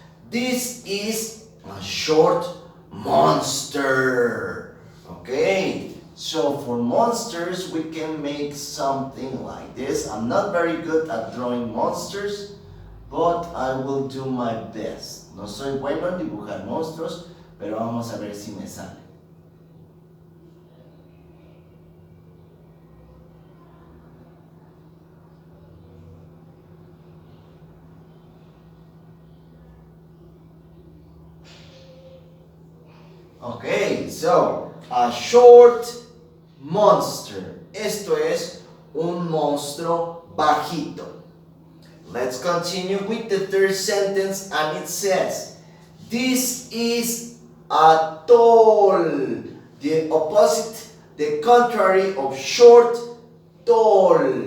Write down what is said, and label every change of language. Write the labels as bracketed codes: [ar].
[en] This is a short monster. Okay, so for monsters we can make something like this. I'm not very good at drawing monsters, but I will do my best. [es] No soy bueno en dibujar monstruos, pero vamos a ver si me sale. [en] Okay, so a short monster. [es] Esto es un monstruo bajito. [en] Let's continue with the third sentence, and it says, this is a tall. The opposite, the contrary of short, tall.